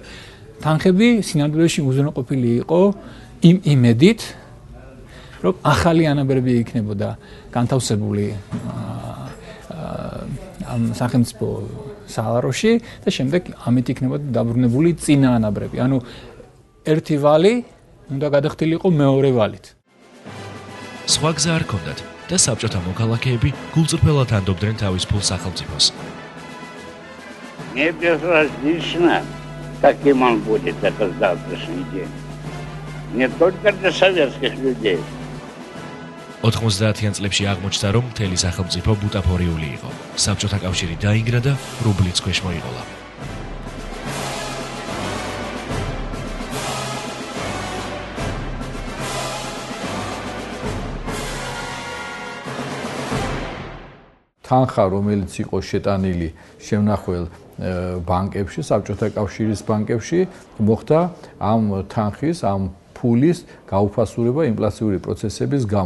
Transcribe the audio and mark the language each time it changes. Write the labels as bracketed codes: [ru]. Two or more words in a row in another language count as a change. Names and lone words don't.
[ka] თანხები სინამდვილეში უზრუნველყოფილი იყო იმ იმედით, რომ ახალი ანაბრები იქნებოდა განთავსებული ამ სახელმწიფო სალაროში და შემდეგ ამით იქნებოდა დაბრუნებული წინა ანაბრები. ანუ ერთი ვალი უნდა გადახდილიყო მეორე ვალით. სხვა გზა არ ჰქონდათ და საბჭოთა მოქალაქეები გულწრფელად ანდობდნენ თავის ფულს სახელმწიფოს. [ru] Мне безразлично, каким он будет этот завтрашний день. Не только для советских людей. [ka] 90-იან წლებში აღმოჩნდა, რომ მთელი სახელმწიფო ბუტაფორიული იყო. საბჭოთა კავშირი დაინგრა და რუბლიც ქვეშ მოიყოლა. თანხა, რომელიც იყო შეტანილი შემნახველ ბანკებში, საბჭოთა კავშირის ბანკებში, მოხდა ამ თანხის, ამ ფულის გაუფასურება ინფლაციური პროცესების გამო.